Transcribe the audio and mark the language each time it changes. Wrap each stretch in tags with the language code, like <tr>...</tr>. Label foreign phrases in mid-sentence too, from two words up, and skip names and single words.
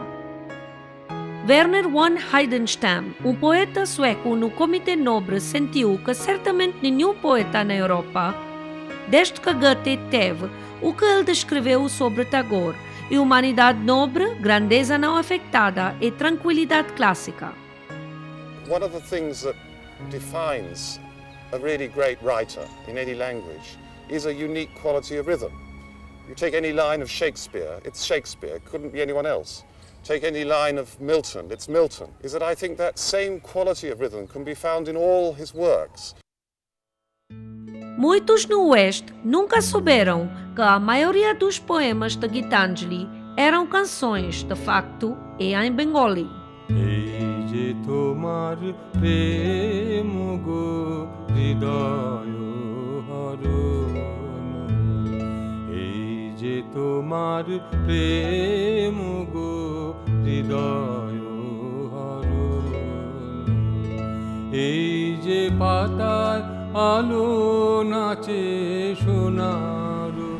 <pt>Werner von Heidenstam, um poeta sueco no Comitê Nobel, sentiu que certamente nenhum poeta na Europa, desde que Goethe teve o que ele descreveu sobre Tagore, e humanidade nobre, grandeza não afetada e tranquilidade clássica.</pt> <en>One of the things that defines a really great writer in any language is a unique quality of rhythm. You take any line of Shakespeare, it's Shakespeare, it couldn't be anyone else. Take any line of Milton, it's Milton. Is that I think that same quality of rhythm can be found in all his works.</en> <pt>Muitos no Oeste nunca souberam que a maioria dos poemas de Gitanjali eram canções, de facto, e em Bengali.</pt> <bn>এই যে তোমার প্রেম গো হৃদয় হরণ এই যে তোমার প্রেম গো হৃদয় হরণ এই যে পাতায় আলো নাচে সোনার</bn>